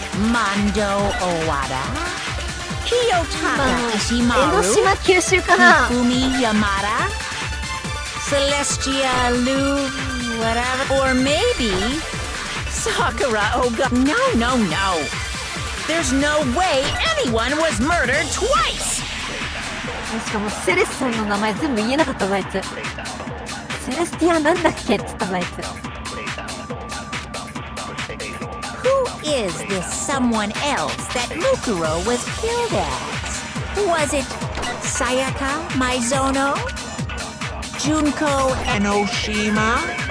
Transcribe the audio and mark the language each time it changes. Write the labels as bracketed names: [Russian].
[English] Mando Owada? Kiyotaka Ishimaru? Hifumi Yamada? Celestia Lu, whatever. Or maybe Sakura Oga. No. There's no way anyone was murdered twice. [Japanese] しかもセレスさんの名前全部言えなかったぞあいつ。セレスティアなんだっけって言ったぞあいつ。 [English] Who is this someone else that Mukuro was killed as? Was it Sayaka Maizono? Junko Enoshima?